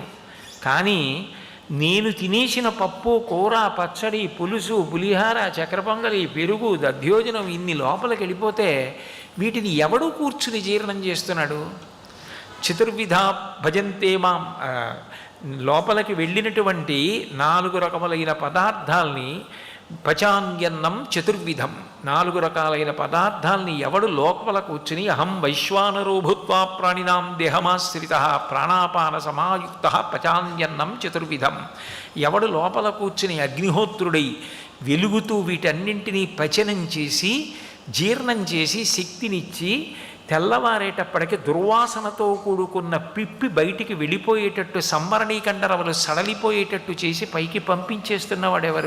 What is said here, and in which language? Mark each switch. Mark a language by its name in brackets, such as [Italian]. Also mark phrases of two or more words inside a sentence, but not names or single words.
[Telugu] కానీ నేను తినేసిన పప్పు, కూర, పచ్చడి, పులుసు, పులిహార, చక్కెర పొంగలి, పెరుగు, దధ్యోజనం ఇన్ని లోపలికి వెళ్ళిపోతే వీటిని ఎవడు కూర్చుని జీర్ణం చేస్తున్నాడు? [Sanskrit] చతుర్విధ భజంతే మాం, [Telugu] లోపలికి వెళ్ళినటువంటి 4 రకములైన పదార్థాల్ని, [Sanskrit] పచాన్యన్నం చతుర్విధం, [Telugu] 4 రకాలైన పదార్థాల్ని ఎవడు లోపల కూర్చుని [Sanskrit] అహం వైశ్వానరో భూత్వా ప్రాణినాం దేహమాశ్రిత ప్రాణాపాన సమాయుక్త పచాన్యన్నం చతుర్విధం, [Telugu] ఎవడు లోపల కూర్చుని అగ్నిహోత్రుడై వెలుగుతూ వీటన్నింటినీ పచనం చేసి జీర్ణం చేసి శక్తినిచ్చి తెల్లవారేటప్పటికి దుర్వాసనతో కూడుకున్న పిప్పి బయటికి వెళ్ళిపోయేటట్టు, సంవరణీకండరవలు సడలిపోయేటట్టు చేసి పైకి పంపించేస్తున్నవాడెవరు?